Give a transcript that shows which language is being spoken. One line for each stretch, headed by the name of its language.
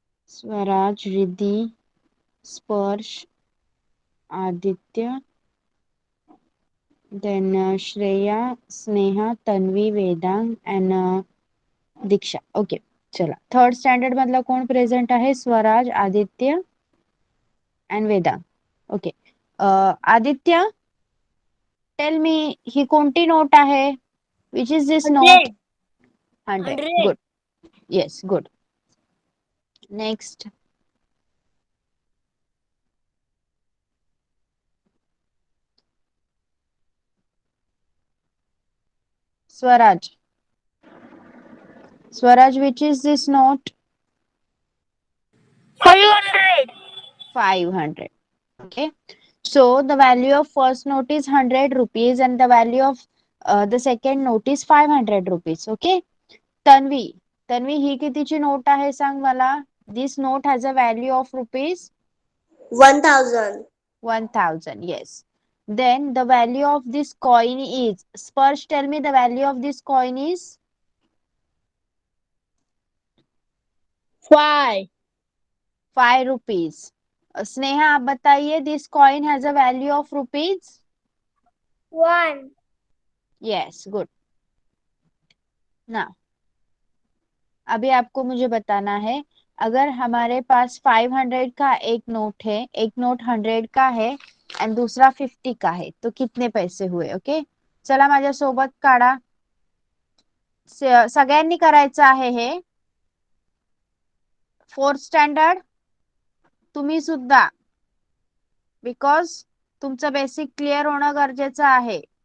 Marathi: स्वराज, रिद्धी, स्पर्श, Aditya, then Shreya, Sneha, Tanvi, Vedang and Diksha. Okay, चला. Third standard मधला कोण प्रेझेंट आहे? Swaraj, Aditya and Vedang. Okay, Aditya,
English: tell me,
Marathi: ही कोणती नोट आहे?
English: Which is this note? 100. 100. Good. Yes, good. Next. Swaraj. Swaraj, which is this note? 500. 500. Okay. So the value of first note is 100 rupees and the value of the second note is 500 rupees. Okay. Tanvi.
Marathi: Tanvi, ही कितीची note आहे सांग मला?
English: This note has a value of rupees 1000. 1000. Yes. Then the value of this coin is, Sparsh, tell me the value of this coin is 5. 5 rupees. Sneha,
Hindi: आप बताइए,
English: this coin has a value of rupees 1. Yes, good.
Hindi: ना अभी आपको मुझे बताना है, अगर हमारे पास 500 का एक नोट है, एक नोट 100 का है एंड दूसरा 50 का है, तो कितने पैसे हुए?
Marathi: ओके, चला माझ्या सोबत काढा. सगळ्यांनी करायचं आहे हे. 4th स्टँडर्ड तुम्ही सुद्धा, बिकॉज तुमचं बेसिक क्लिअर होणं गरजेचं आहे.